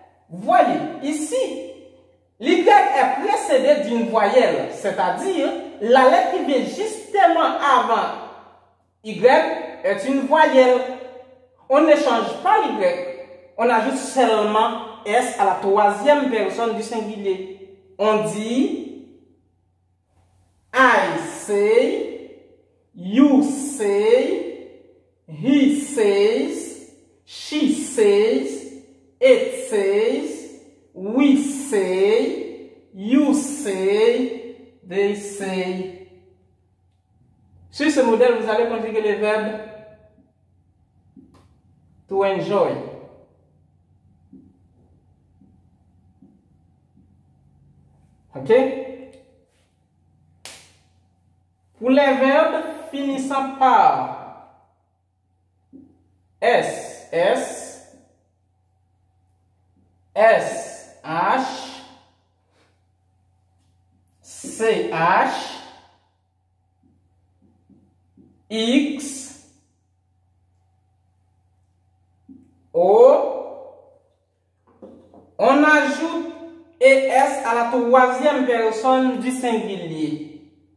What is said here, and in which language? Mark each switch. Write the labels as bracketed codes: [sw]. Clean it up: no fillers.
[fr] Voyez, ici, l'Y est précédé d'une voyelle, c'est-à-dire la lettre qui vient justement avant Y est une voyelle. On ne change pas l'Y, on ajoute seulement S à la troisième personne du singulier. On dit [en] I say, you say, he says, she says, it says, we say, you say, they say. [fr] Sur ce modèle, vous allez conjuguer le verbe to enjoy. Ok? Pour les verbes finissant par S, S, S, H, C, H, X, O, on ajoute ES à la troisième personne du singulier.